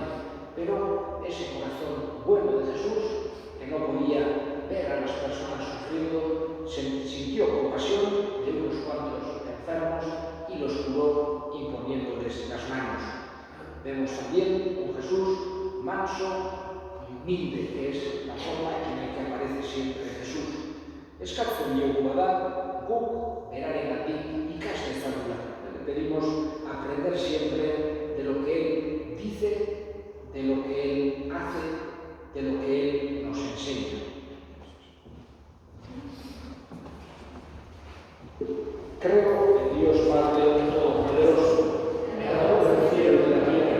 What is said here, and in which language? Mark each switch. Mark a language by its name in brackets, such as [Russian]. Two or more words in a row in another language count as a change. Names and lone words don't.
[Spanish] Pero ese corazón bueno de Jesús, que no podía ver a las personas sufriendo, sintió compasión de unos cuantos enfermos y los curó imponiéndoles las manos. Vemos también un Jesús manso y humilde, que es la forma en la que aparece siempre Jesús. [Basque] Eskatzen diogu bada, guk berarengatik ikas dezagula. [Spanish] Le pedimos aprender siempre de lo que Él dice, de lo que Él hace, de lo que Él nos enseña. Creo en Dios Padre Todopoderoso, creador del cielo y de la tierra.